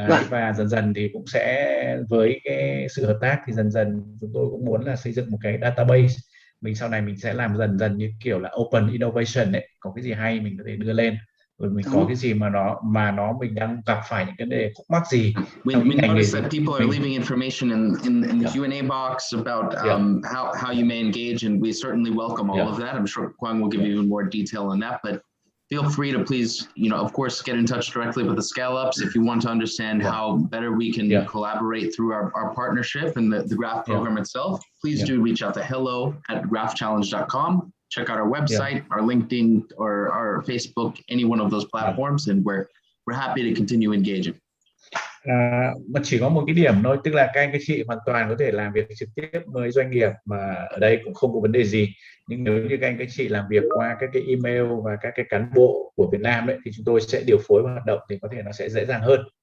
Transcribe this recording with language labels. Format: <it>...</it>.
<vi>Và dần dần thì cũng sẽ với cái sự hợp tác thì dần dần chúng tôi cũng muốn là xây dựng một cái database. Mình sau này mình sẽ làm dần dần như kiểu là open innovation đấy, có cái gì hay mình có thể đưa lên, rồi mình có cái gì mà mình đang gặp phải những cái đề khúc mắc gì.</vi> <en>We notice that people are leaving information in the Q&A box about how you may engage, and we certainly welcome all of that. I'm sure Quang will give you even more detail on that, but feel free to please, of course, get in touch directly with the scale-ups if you want to understand how better we can collaborate through our partnership and the GRAFT program itself. Please do reach out to hello@graftchallenge.com. Check out our website, our LinkedIn, or our Facebook, any one of those platforms, and we're happy to continue engaging.</en> <vi>Mà chỉ có một cái điểm thôi, tức là các anh các chị hoàn toàn có thể làm việc trực tiếp với doanh nghiệp mà ở đây cũng không có vấn đề gì. Nhưng nếu như các anh các chị làm việc qua các cái email và các cái cán bộ của Việt Nam đấy, thì chúng tôi sẽ điều phối hoạt động thì có thể nó sẽ dễ dàng hơn.</vi>